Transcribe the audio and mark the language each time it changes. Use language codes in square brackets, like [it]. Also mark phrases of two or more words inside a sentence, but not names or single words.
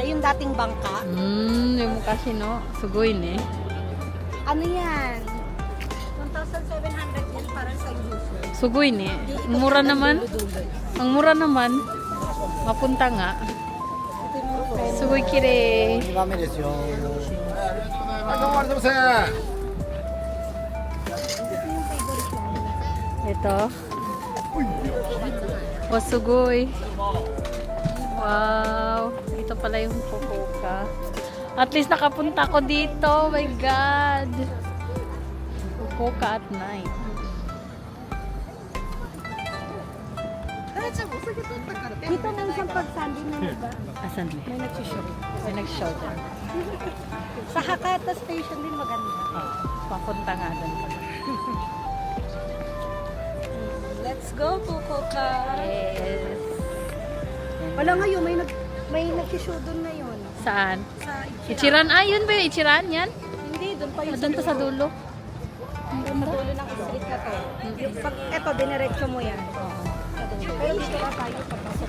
[tl] Yung dating bangka. Yung mukha no? [ja] すごいね. [tl] Ano yan? 1,700 yan para sa uso. [ja] すごいね. [tl] Ang mura naman. Ang mura naman. Mapunta nga. [ja] すごいきれい. 2番目ですよ。はい、どうもありがとうございます。 [tl] Ito. [en] Oh, sugoy. Wow. [tl] Ito pala yung Fukuoka. At least nakapunta ko dito. [en] Oh my God. Fukuoka at night. [tl] Dito na isang pag-sunday na iba. Asan ba? May nag-show. May nag-show dyan. Sa Hakata Station din maganda. Oh, papunta nga doon pala. [en] Let's go, Fukuoka! Yes. [tl] Wala ngayon, may nag-show doon ngayon. Saan? Sa Ichira. Ichiran? Ah, yun ba yung Ichiran yan? Hindi, doon pa Ah, yung doon pa sa dulo. Doon sa dulo ng street na to. Yung pag, eto, diniretso mo yan. Pero dito pa tayo papasok.